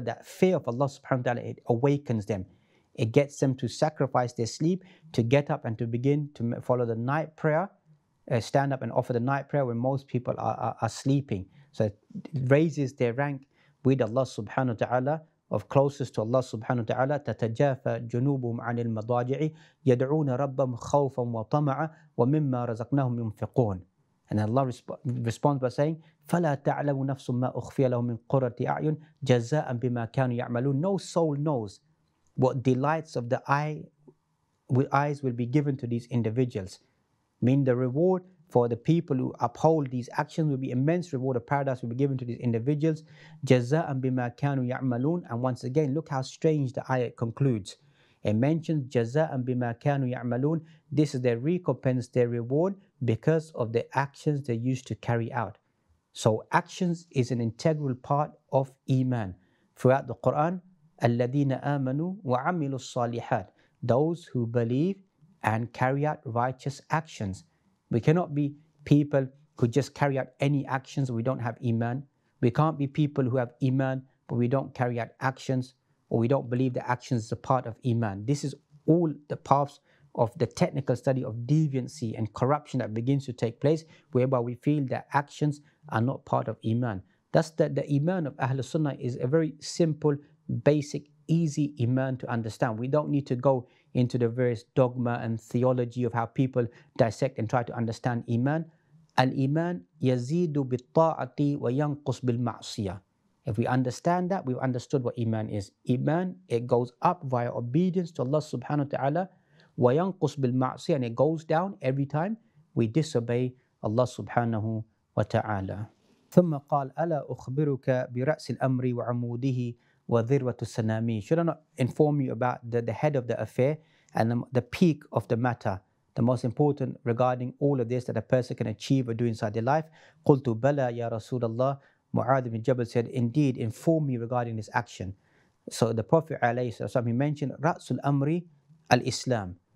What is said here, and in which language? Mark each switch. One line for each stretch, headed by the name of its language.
English: That fear of Allah subhanahu wa ta'ala, it awakens them. It gets them to sacrifice their sleep, to get up and to begin to follow the night prayer, stand up and offer the night prayer when most people are sleeping. So it raises their rank with Allah subhanahu wa ta'ala, of closest to Allah subhanahu wa ta'ala.
Arabic: تتجافى جنوبهم عن المضاجع يدعون ربهم خوفا وطمعا ومما رزقناهم ينفقون.
English: And Allah responds by saying,
Arabic: فَلَا تَعْلَمُ نَفْسٌ مَا أُخْفِيَ لَهُم مِّن قُرَّةِ أَعْيُنٍ جَزَاءً بِمَا كَانُوا يَعْمَلُونَ.
English: No soul knows what delights of the eyes will be given to these individuals. Mean the reward for the people who uphold these actions will be immense. Reward of paradise will be given to these individuals.
Arabic: جَزَاءً بِمَا كَانُوا يَعْمَلُونَ.
English: And once again, look how strange the ayat concludes. It mentions
Arabic: جَزَاءً بِمَا كَانُوا يَعْمَلُونَ.
English: This is their recompense, their reward, because of the actions they used to carry out. So actions is an integral part of Iman. Throughout the Quran,
Arabic: الَّذِينَ آمَنُوا وَعَمِلُوا الصَّالِحَاتِ.
English: Those who believe and carry out righteous actions. We cannot be people who just carry out any actions. We don't have Iman. We can't be people who have Iman, but we don't carry out actions, or we don't believe that actions is a part of Iman. This is all the paths of the technical study of deviancy and corruption that begins to take place, whereby we feel that actions are not part of Iman. Thus, the Iman of Ahlul Sunnah is a very simple, basic, easy Iman to understand. We don't need to go into the various dogma and theology of how people dissect and try to understand Iman.
Arabic: Al-Iman yazidu bil-ta'ati wa yanqus bil-ma'siyah.
English: If we understand that, we've understood what Iman is. Iman, it goes up via obedience to Allah subhanahu wa ta'ala,
Arabic: wa yanqus bil-ma'siyah,
English: and it goes down every time we disobey Allah subhanahu wa ta'ala.
Arabic: ثم قال ألا أخبرك برأس الأمر وعموده وذروة السنامي.
English: Should I not inform you about the head of the affair and the peak of the matter, the most important regarding all of this that a person can achieve or do inside their life?
Arabic: قلت بلى يا رسول الله.
English: Mu'adh ibn Jabal said, indeed, inform me regarding this action. So the Prophet ﷺ, he mentioned Ra'sul Amri al-Islam.